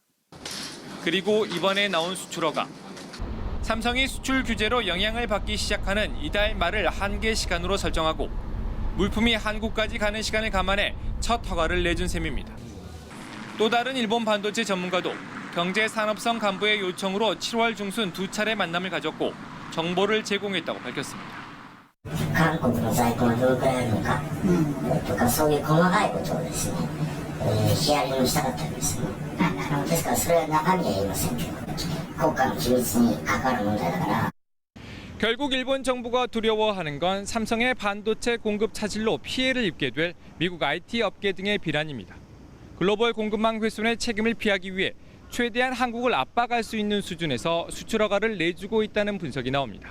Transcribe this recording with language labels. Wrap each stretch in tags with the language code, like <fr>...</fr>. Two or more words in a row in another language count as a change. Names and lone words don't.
<ko>그리고 이번에 나온 수출 허가. 삼성이 수출 규제로 영향을 받기 시작하는 이달 말을 한계 시간으로 설정하고 물품이 한국까지 가는 시간을 감안해 첫 허가를 내준 셈입니다. 또 다른 일본 반도체 전문가도 경제산업성 간부의 요청으로 7월 중순 2차례 만남을 가졌고 정보를 제공했다고 밝혔습니다.</ko> <ja>韓国の在庫がどのくらいあるのかとかそういう細かいことをですね、ヒアリングしたかったんですね。ですからそれは中身は言いませんけど、国家の機密に関わる問題だから。</ja> <ko>결국 일본 정부가 두려워하는 건 삼성의 반도체 공급 차질로 피해를 입게 될 미국 IT 업계 등의 비난입니다. 글로벌 공급망 훼손의 책임을 피하기 위해 최대한 한국을 압박할 수 있는 수준에서 수출 허가를 내주고 있다는 분석이 나옵니다.</ko>